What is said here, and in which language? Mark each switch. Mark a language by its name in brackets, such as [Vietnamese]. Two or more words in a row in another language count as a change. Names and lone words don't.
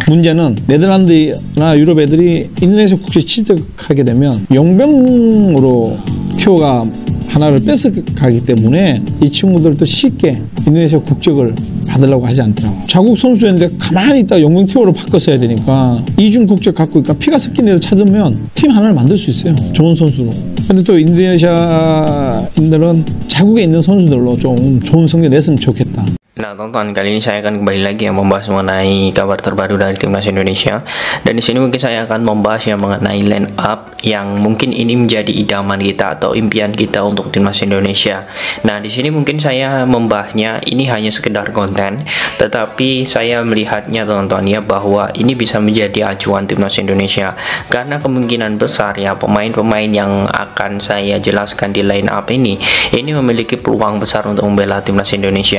[Korean] 문제는 네덜란드나 유럽 애들이 인도네시아 국적 취득하게 되면 용병으로 티오가 하나를 뺏어가기 때문에 이 친구들도 쉽게 인도네시아 국적을 받으려고 하지 않더라고. 자국 선수였는데 가만히 있다가 용병 티오로 바꿨어야 되니까 이중 국적 갖고 있니까 피가 섞인 애들 찾으면 팀 하나를 만들 수 있어요. 좋은 선수로. 근데 또 인도네시아인들은 자국에 있는 선수들로 좀 좋은 성적 냈으면 좋겠다. [Indonesian] Nah, tonton, kali ini saya akan kembali lagi yang membahas mengenai kabar terbaru dari timnas Indonesia. Dan di sini mungkin saya akan membahas yang mengenai [English] line up [Indonesian] yang mungkin ini menjadi idaman kita atau impian kita untuk timnas Indonesia. Nah, di sini mungkin saya membahasnya ini hanya sekedar konten, tetapi saya melihatnya tonton ya bahwa ini bisa menjadi acuan timnas Indonesia karena kemungkinan besar ya pemain-pemain yang akan saya jelaskan di [English] line up [Indonesian] ini memiliki peluang besar untuk membela timnas Indonesia.